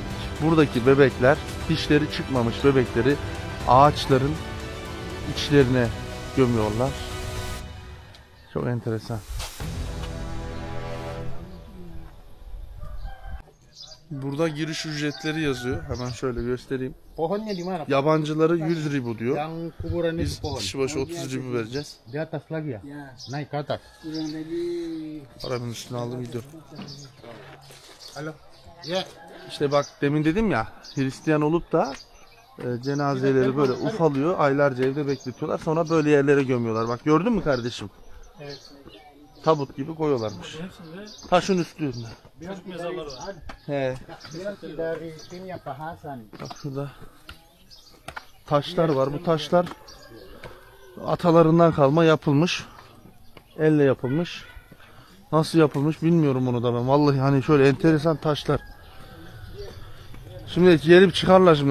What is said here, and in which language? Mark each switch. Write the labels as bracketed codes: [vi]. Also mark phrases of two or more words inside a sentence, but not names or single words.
[tr] Buradaki bebekler, dişleri çıkmamış bebekleri ağaçların içlerine gömüyorlar. Çok enteresan. Burada giriş ücretleri yazıyor. Hemen şöyle göstereyim. [id] Pohonnya di mana? [tr] Yabancıları 100 ribu diyor. [id] Yang kuburannya [tr] Biz [id] di pohon. [tr] kişi başı 30 ribu vereceğiz. [id] Di atas lagi ya? Naik ke atas. [tr] Paranın üstüne aldım gidiyorum. [id] Halo. Ya. [tr] İşte bak, demin dedim ya, Hristiyan olup da cenazeleri böyle ufalıyor, aylarca evde bekletiyorlar, sonra böyle yerlere gömüyorlar. Bak gördün mü kardeşim? Evet. tabut gibi koyuyorlarmış. Hepsinde Taşın üstünde. çocuk mezarları var. He. [id] Belki dari timnya Pak Hasan. [tr] Bak şurada taşlar var. Bu taşlar atalarından kalma yapılmış. Elle yapılmış. Nasıl yapılmış bilmiyorum onu da ben. Vallahi hani şöyle enteresan taşlar. Şimdi gelip çıkarlar şimdi.